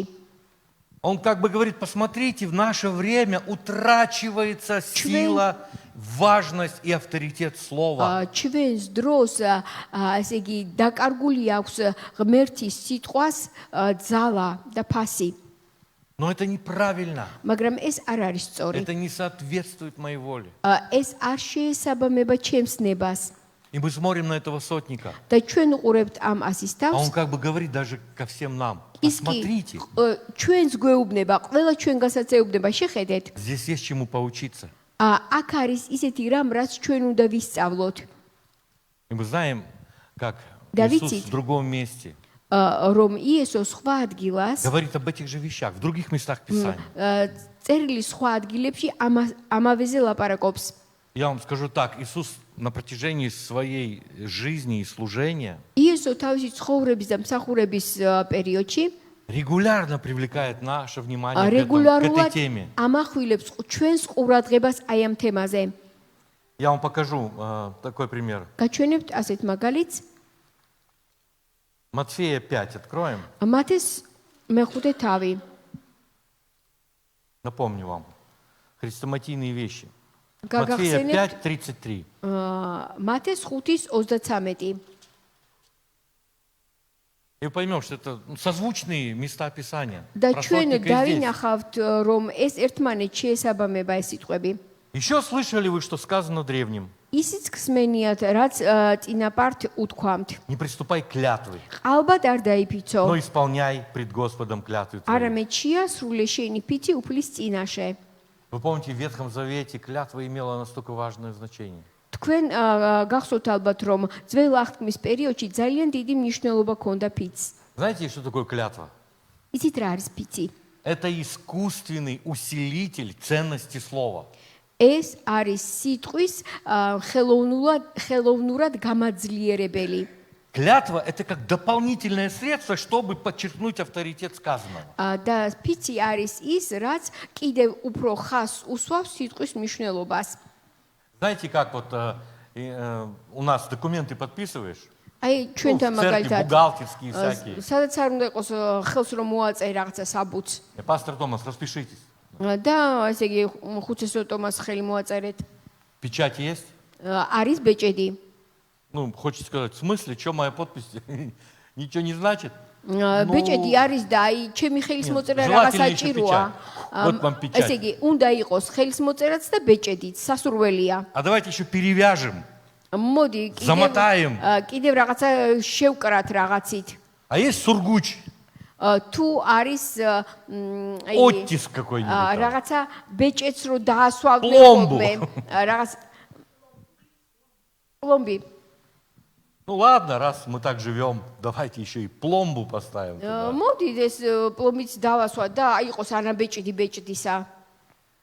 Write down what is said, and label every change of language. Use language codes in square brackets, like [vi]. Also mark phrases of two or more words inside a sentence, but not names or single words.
[ru] Он как бы говорит, посмотрите, в наше время утрачивается сила, важность и авторитет слова. [ka] ჩვენს დროს, ასე იგი, დაკარგული აქვს ღმერთის სიტყვას ძალა და ფასი. [ru] Но это неправильно. [ka] მაგრამ ეს არ არის სწორი. [ru] Это не соответствует моей воле. [ka] ეს არ შეესაბამება ჩემს ნებას. [ru] И мы смотрим на этого сотника. [ka] და ჩვენ უყურებთ ამ ასისტავს. [ru] А он как бы говорит даже ко всем нам. [ka] ის კი [ru] Посмотрите, [ka] ჩვენს გვეუბნება, ყველა ჩვენგანაც ეუბნება, შეხედეთ. [ru] здесь есть чему поучиться. [ka] აქ არის ისეთი რამ, რაც ჩვენ უნდა ვისწავლოთ. [ru] И мы знаем, как Да Иисус видите? в другом месте [ka] რომ იესო სხვა ადგილას [ru] говорит об этих же вещах, в других местах Писания. [ka] წერილი სხვა ადგილებში ამავეზე лапаракობს. [ru] Я вам скажу так, Иисус на протяжении своей жизни и служения [ka] იესო თავისი ცხოვრების და მსახურების პერიოდში [ru] регулярно привлекает наше внимание к этой [ka] რეგულარულად [ru] теме. [ka] ამახვილებს ჩვენს ყურადღებას აი ამ თემაზე. [ru] Я вам покажу такой пример. [ka] გაჩვენებთ ასეთ მაგალითს. [ru] Матфея 5 откроем. [ka] მათეს მეხუთე თავი. [ru] Напомню вам. Хрестоматийные вещи. Матфея [ka] გაგახსენებთ 5:33. მათეს 5:33. [ru] И вы поймем, что это созвучные места Писания. [ka] და [ru] Про [ka] ჩვენ [ru] сотника и здесь. [ka] დავინახავთ, რომ ეს ერთმანეთს შეესაბამება ეს სიტყვები. [ru] Еще слышали вы, что сказано древним? [ka] ისიც ხსმენიათ, რაც წინაპართ უთქვამთ. [ru] Не приступай к клятвы, [ka] ალბათ არ დაიფიცო. [ru] но исполняй пред Господом клятву твою. [ka] არამედ შეასრულე შენი ფიცი უფლის წინაშე. [ru] Вы помните, в Ветхом Завете клятва имела настолько важное значение. [ka] თქვენ გახსოვთ ალბათ, რომ ძველ აღთქმის პერიოდში ძალიან დიდი მნიშვნელობა ჰქონდა ფიცს. [ru] Знаете, что такое клятва? [ka] იცით რა არის ფიცი? [ru] Это искусственный усилитель ценности слова. [ka] ეს არის სიტყვის ხელოვნურად გამაძლიერებელი. [ru] Клятва – это как дополнительное средство, чтобы подчеркнуть авторитет сказанного. [ka] და ფიცი არის ის, რაც კიდევ უფრო ხას უსვავს სიტყვის მნიშვნელობას. [ru] Знаете, как вот у нас документы подписываешь? [ka] აი [ru] Ну, [ka] ჩვენთან [ru] в церкви [ka] მაგალითად [ru] бухгалтерские всякие. [ka] სადაც არ უნდა იყოს ხელს რომ მოაწერ რაღაცა საბუთს. [ru] Пастор Томас, распишитесь. [ka] და ესე იგი ხუცესო ტომას ხელი მოაწერეთ. [ru] Печать есть? [ka] არის ბეჭედი. [ru] Ну, хочется сказать, в смысле, что моя подпись ничего не значит? [ka] ბეჭედი არის და აი ჩემი ხელის მოწერა [ru] желательно [ka] რაღაცა [ru] еще [ka] ჭიროა. [ru] Вот вам печать. [ka] ესე იგი უნდა იყოს ხელის მოწერაც და ბეჭედიც სასურველია. [ru] А давайте еще перевяжем. [ka] მოდი [ru] Заматаем. [ka] კიდევ რაღაცა შევკრათ რაღაცით. [ru] А есть сургуч? [ka] თუ არის [ru] Оттиск какой-нибудь. там. [ka] რაღაცა ბეჭედს რო დაასვავდნენ [ru] Пломбу. [ka] რაღაც пломби. [ru] Ну ладно, раз мы так живем, давайте еще и пломбу поставим. туда. [ka] მოდი ეს პლომбიც დავასვა და იყოს ანა ბეჭედი ბეჭდისა.